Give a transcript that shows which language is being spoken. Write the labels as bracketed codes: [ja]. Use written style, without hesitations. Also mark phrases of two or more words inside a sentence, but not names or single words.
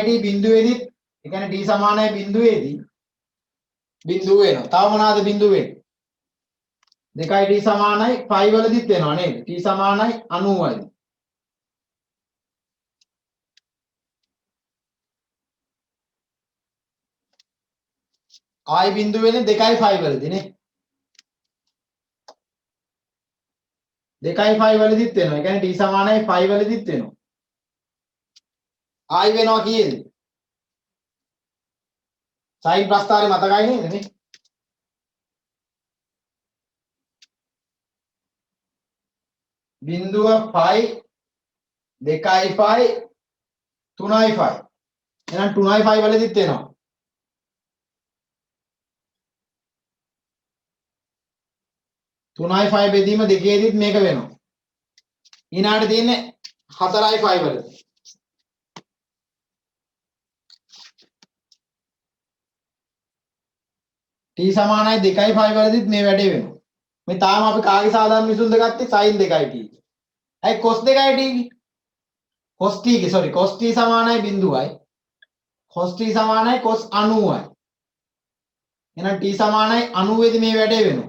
[si] 2t බිඳුවේදී ඒ කියන්නේ t සමානයි බිඳුවේදී බිඳුව වෙනවා. තව මොනවාද බිඳුව වෙන්නේ? 2t සමානයි phi වලදීත් වෙනවා නේද? t සමානයි 90යි. i බිඳුව වෙන්නේ 2i phi වලදී නේ. 2i phi වලදීත් වෙනවා. ඒ කියන්නේ t සමානයි phi වලදීත් වෙනවා. i වෙනවා කීයද? sin ප්‍රස්ථාරේ මතකයි නේද නේ? බිඳුව phi 2i phi 3i phi. එහෙනම් 3i phi වලදීත් වෙනවා. 3i phi බෙදීම දෙකේදීත් මේක වෙනවා. ඊනාට තියෙන්නේ 4i phi වලදී. t සමානයි 2i phi වලදීත් මේ වැඩේ වෙනවා. මේ තාම අපි කාගේ සාධාරණ විසඳුමද ගත්තේ sin 2it. ඇයි cos 2it? cos t ගේ sorry cos t සමානයි බිඳුවයි. cos t සමානයි cos 90යි. එහෙනම් t සමානයි 90 දී මේ වැඩේ වෙනවා.